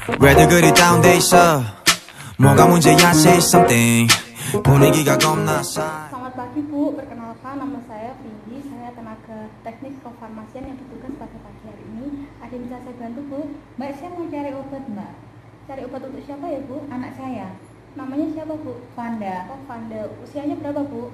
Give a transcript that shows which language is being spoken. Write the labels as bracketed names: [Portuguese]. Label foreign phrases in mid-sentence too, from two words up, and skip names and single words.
[Korean] 왜들 그리 다운돼 있어 뭐가 문제야 [English] say something [Korean] 분위기가 겁나 싸. [Indonesian] Selamat pagi Bu, perkenalkan nama saya Vindi, saya tenaga teknik kefarmasian yang bertugas pada pagi hari ini. Ada yang bisa saya bantu Bu? Mbak, saya mau cari obat Mbak. Cari obat untuk siapa ya Bu? Anak saya, Namanya siapa Bu? Vanda, Oh Vanda, usianya berapa Bu?